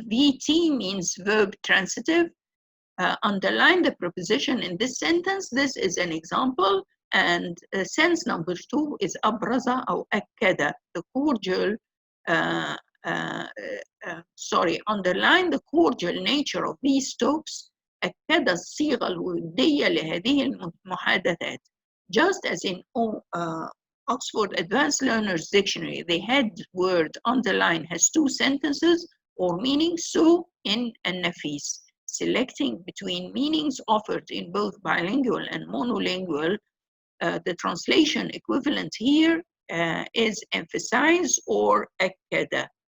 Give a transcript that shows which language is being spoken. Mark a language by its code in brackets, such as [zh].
[en] VT means verb transitive. Underline the preposition in this sentence. This is an example. And sense number 2 is [ar] أبرز أو أكد, [en] the cordial, underline the cordial nature of these talks. [ar] أكد الصيغة الودية لهذه المحادثات. [en] Just as in Oxford Advanced Learners Dictionary, the head word underline has two sentences or meanings, so in Nafis, selecting between meanings offered in both bilingual and monolingual, the translation equivalent here is emphasize or akkada.